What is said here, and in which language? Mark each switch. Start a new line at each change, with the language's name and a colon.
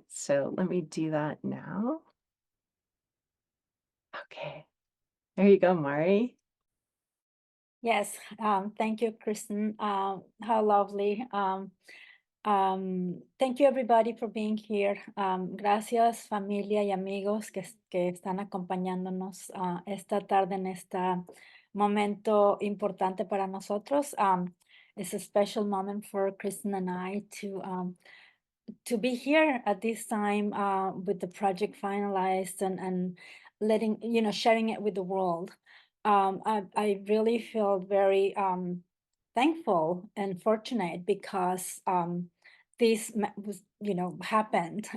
English: So let me do that now. Okay, there you go, Mari. Yes, thank you, Kristen. How lovely. Thank you, everybody, for being here.
Spanish: Gracias, familia y amigos que están acompañándonos esta tarde en este momento importante para nosotros.
English: It's a special moment for Kristen and I to be here at this time with the project finalized and letting, sharing it with the world. I really feel very thankful and fortunate because this was, happened.